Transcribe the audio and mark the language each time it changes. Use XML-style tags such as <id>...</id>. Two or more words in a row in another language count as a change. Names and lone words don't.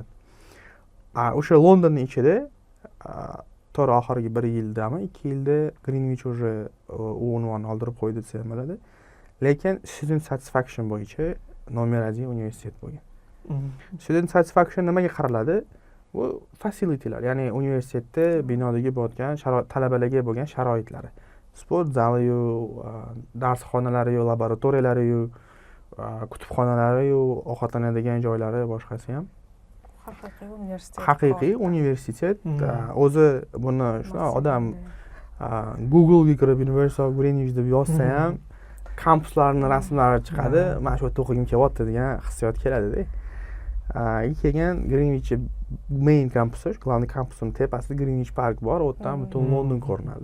<uz>O'sha Londonning ichida to'g'ri oxirgi 1 yildami, 2 yilda Greenwich уже unvon oldirib qo'ydi desa ham bo'ladi. Lekin</uz> <en>student satisfaction</en> <uz>bo'yicha nomer 1 universitet bo'lgan.</uz> <en>Student satisfaction</en> <uz>nimaga qaraladi? Bu facilitylar, ya'ni universitetda binodagi bo'lgan talabalarga bo'lgan sharoitlari. Sport zali-yu, darsxonalari-yu, laboratoriyalari-yu, kutubxonalari-yu, ovqatlanadigan joylari, boshqasi ham. Haqiqiy universitet. Haqiqiy universitet. O'zi buni shunaqa odam Google ga kirib University of Greenwich deb yozsa ham kampuslarning rasmlari chiqadi. Mana shu yerda o'qigim kelyapti degan hissiyot keladi-da. Kelgan Greenwich main kampusi, glavniy kampusning tepasida Greenwich Park bor, u yerdan butun London ko'rinadi.</uz>